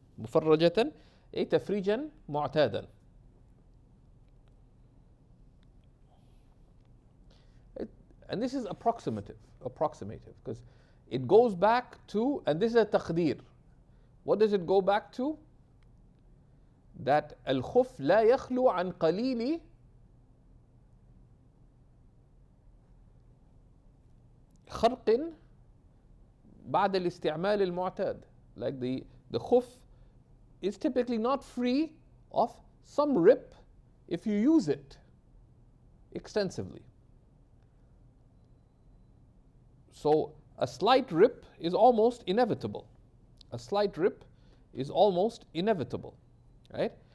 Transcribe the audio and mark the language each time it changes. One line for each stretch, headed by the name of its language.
Arabic: مفرجة أي تفريجا معتادا.
English: And this is approximative, because it goes back to, and this is a taqdeer. What does it go back to?
Arabic: That al-khuff لا يخلو عن قليل خرق بعد الاستعمال المعتاد.
English: Like the khuff is typically not free of some rip if you use it extensively. So a slight rip is almost inevitable. A slight rip is almost inevitable, right?